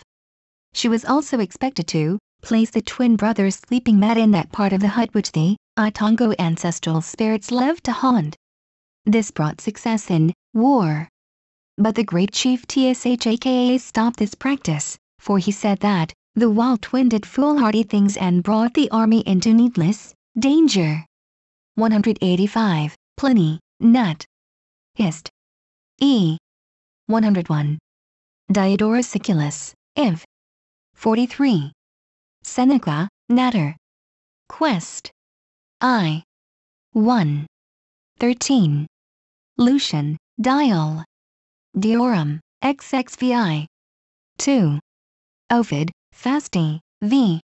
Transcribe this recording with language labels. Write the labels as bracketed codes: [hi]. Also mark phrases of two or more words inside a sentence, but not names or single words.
[en] She was also expected to place the twin brother's sleeping mat in that part of the hut which the Itongo ancestral spirits loved to haunt. This brought success in war. But the great chief Tshaka stopped this practice, for he said that the wild twin did foolhardy things and brought the army into needless danger. 185. Pliny, Nat. Hist. E. 101. Diodorus Siculus, Iv. 43. Seneca, Natter. Quest. I. 1. 13. Lucian, Dial. Diorum, XXVI. 2. Ovid, Fasti, v.